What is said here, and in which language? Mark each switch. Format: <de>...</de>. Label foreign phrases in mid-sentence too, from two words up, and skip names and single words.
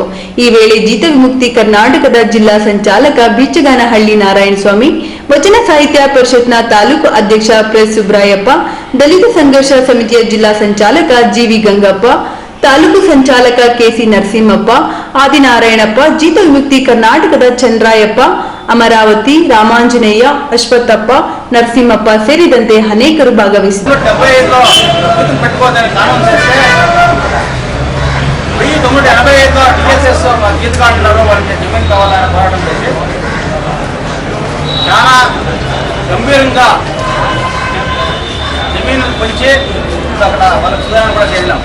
<kn>ಈ ವೇಳೆ ಜೀತ ವಿಮುಕ್ತಿ ಕರ್ನಾಟಕದ ಜಿಲ್ಲಾ ಸಂಚಾಲಕ ಬೀಚಗಾನಹಳ್ಳಿ ನಾರಾಯಣಸ್ವಾಮಿ, ವಚನ ಸಾಹಿತ್ಯ ಪರಿಷತ್ನ ತಾಲೂಕು ಅಧ್ಯಕ್ಷ ಪ್ರೆಸ್ ಸುಬ್ರಾಯಪ್ಪ, ದಲಿತ ಸಂಘರ್ಷ ಸಮಿತಿಯ ಜಿಲ್ಲಾ ಸಂಚಾಲಕ ಜಿವಿ ಗಂಗಪ್ಪ, ತಾಲೂಕು ಸಂಚಾಲಕ ಕೆಸಿ ನರಸಿಂಹಪ್ಪ, ಆದಿನಾರಾಯಣಪ್ಪ, ಜೀತ ವಿಮುಕ್ತಿ ಕರ್ನಾಟಕದ ಚಂದ್ರಾಯಪ್ಪ, ಅಮರಾವತಿ, ರಾಮಾಂಜನೇಯ, ಅಶ್ವತ್ಥಪ್ಪ, ನರಸಿಂಹಪ್ಪ ಸೇರಿದಂತೆ ಅನೇಕರು ಭಾಗವಹಿಸಿದರು.</kn> <te>చాలా గంభీరంగా జమీన్లు పంచి అక్కడ వాళ్ళకి సుధారణ కూడా చేద్దాం.</te>